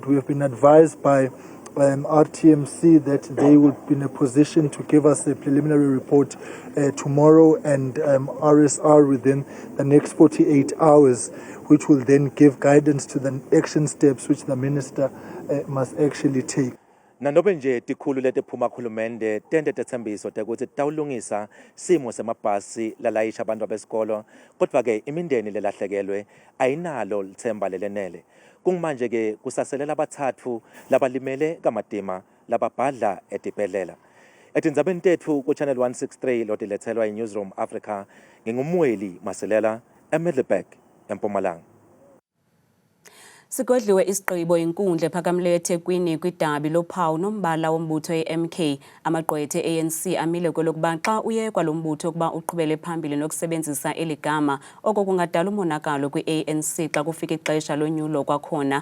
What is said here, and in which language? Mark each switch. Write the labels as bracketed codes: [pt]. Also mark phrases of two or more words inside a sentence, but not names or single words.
[en] We have been advised by RTMC that they will be in a position to give us a preliminary report tomorrow and RSR within the next 48 hours, which will then give guidance to the action steps which the minister must actually take. [ss] Nanobe nje tikhulu letiphuma kuhulumende tente tetsembiso tekuthi tawulungisa simo semabhasi lalayisha abantu besikolo, kodwa ke imindeni lelahlekelwe ayinalo lithemba lelenele. Kungmanje ke kusaselela abathathu labalimele kamadima lababhadla etibhedlela. Etindzabeni tetfu ku Channel 163 lotiletselwa iNewsroom Africa ngingumweli Masilela eMiddelburg eMpumalanga. [xh] Sigodliwe isigqibo inkundla ephakamileyo eThekwini kwidabi lophawu nombala wombutho eMK. Amagqwetha ANC amile kwelokuba xa uyekwa lo mbutho ukuba uqhubele phambili nokusebenzisa eli gama oko kungadala umonakalo kwi-ANC xa kufika ixesha lonyulo kwakhona.